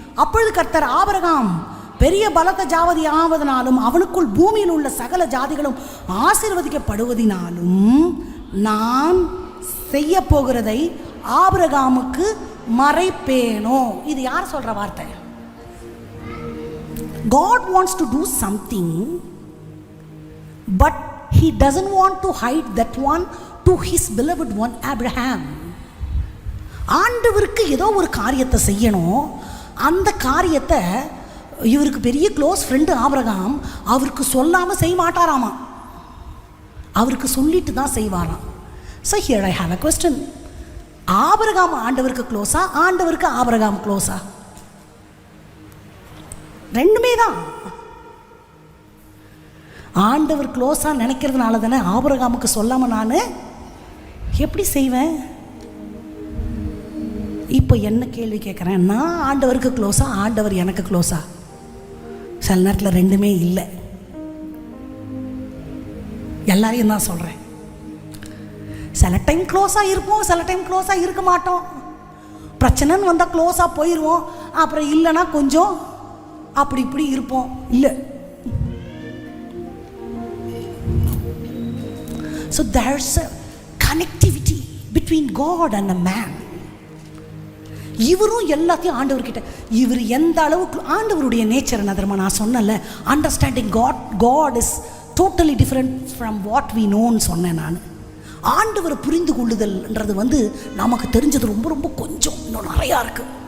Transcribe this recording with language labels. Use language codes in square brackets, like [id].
[ta] அப்பொழுது கர்த்தர், ஆபிரகாம் பெரிய பலத்த ஜாதி ஆவதனாலும் அவனுக்குள் பூமியில் உள்ள சகல ஜாதிகளும் ஆசீர்வதிக்கப்படுவதினாலும் நான் செய்ய போகிறதை ஆபிரகாமுக்கு மறைப்பேனோ. இது யார் சொல்ற வார்த்தை? [en] God wants to do something but he doesn't want to hide that one to his beloved one Abraham. [ta] ஆண்டவருக்கு ஏதோ ஒரு காரியத்தை செய்யணும். அந்த காரியத்தை இவருக்கு பெரிய க்ளோஸ் ஃப்ரெண்டு ஆபிரகாம் அவருக்கு சொல்லாமல் செய்ய மாட்டாராமா, அவருக்கு சொல்லிட்டு தான் செய்வாராம். [en] So here I have a question. [ta] Abraham ஆண்டவருக்கு க்ளோஸா, ஆண்டவருக்கு ஆபிரகாம் க்ளோஸா? ரெண்டுமே தான். ஆண்டவர் க்ளோஸாக நினைக்கிறதுனால தானே ஆபிரகாமுக்கு சொல்லாமல் நான் எப்படி செய்வேன்? இப்போ என்ன கேள்வி கேட்குறேன், நான் ஆண்டவருக்கு க்ளோஸா, ஆண்டவர் எனக்கு க்ளோஸா? சில நேரத்தில் ரெண்டுமே இல்லை. எல்லாரையும் தான் சொல்கிறேன். சில டைம் க்ளோஸாக இருப்போம், சில டைம் க்ளோஸாக இருக்க மாட்டோம். பிரச்சனைன்னு வந்தால் க்ளோஸாக போயிடுவோம், அப்புறம் இல்லைன்னா கொஞ்சம் அப்படி இப்படி இருப்போம். இல்லை, [en] so there's a connectivity between God and a man. [ta] இவரும் எல்லாத்தையும் ஆண்டவர்கிட்ட, இவர் எந்த அளவுக்கு ஆண்டவருடைய நேச்சர் என்ன தெரியுமா? நான் சொன்னல, [en] understanding God is totally different from what we நோன்னு [ta] சொன்னேன் நான். ஆண்டவரை புரிந்து கொள்ளுதல்ன்றது நமக்கு தெரிஞ்சது ரொம்ப ரொம்ப கொஞ்சம், இன்னும் நிறையா இருக்கு.